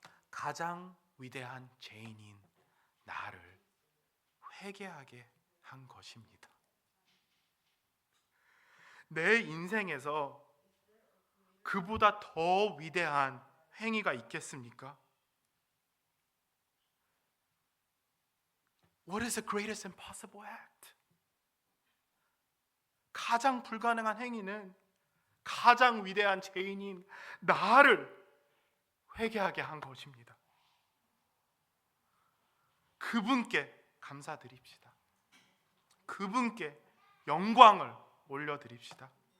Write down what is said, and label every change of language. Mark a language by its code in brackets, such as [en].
[ko] 가장 위대한 죄인인 나를 회개하게 한 것입니다. 내 인생에서 그보다 더 위대한 행위가 있겠습니까? [en] What is the greatest impossible act? [ko] 가장 불가능한 행위는 가장 위대한 죄인인 나를 회개하게 한 것입니다. 그분께 감사드립시다. 그분께 영광을 올려드립시다.